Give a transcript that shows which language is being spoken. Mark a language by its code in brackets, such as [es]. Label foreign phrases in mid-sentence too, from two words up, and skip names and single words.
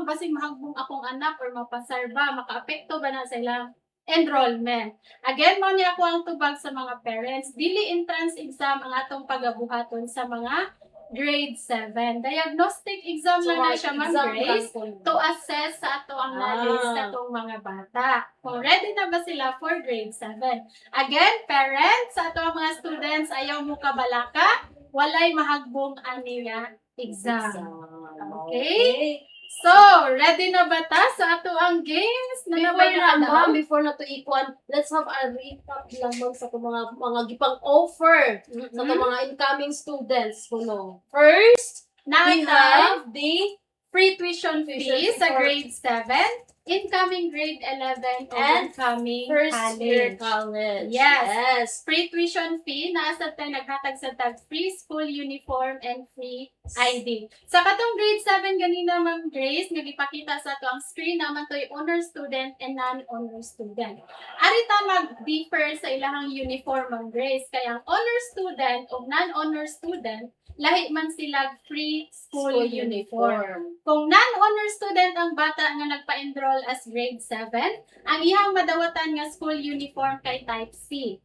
[ceb] Basi mahagbong akong anak or mapasar ba? Maka-apekto ba na sa ilang enrollment? Again, mo niya ako ang tubag sa mga parents. Dili [en] entrance exam [ceb] ang atong pagabuhaton sa mga grade 7. [en] Diagnostic exam [ceb] lang na siya, Ma'am Grace, [en] to assess [ceb] sa ato ang knowledge sa itong mga bata. Kung ready na ba sila [en] for grade 7. Again, parents, [ceb] sa ato ang mga students, ayaw mo kabalaka, walay mahagbong ani nga exam. [en] Okay? [ceb] So, ready na ba ta sa ato ang games? Before na to ikuan, [en] let's have a recap [ceb] lamang sa itong mga gipang offer sa itong mga [en] incoming students. [ceb] Kuno. [en] First, we have the free tuition fee Tuition [ceb] sa [en] for- grade 7, incoming grade 11, And incoming first year college. college. [ceb] Yes. [en] Free tuition fee, [ceb] nasa tayo naghatag sa tag [en] free school uniform and free ID. [ceb] Sa katong grade 7 ganina, Ma'am Grace, nagipakita sa to ang screen naman to'y [en] honor student and non-honor student. [ceb] Arita mag-differ sa ilang uniform, Ma'am Grace. Kaya ang [en] honor student [ceb] o [en] non-honor student, [ceb] lahi man sila [en] free school uniform. [ceb] Kung [en] non-honor student [ceb] ang bata nga nagpa-enroll as grade 7, ang iyang madawatan nga school uniform kay type C.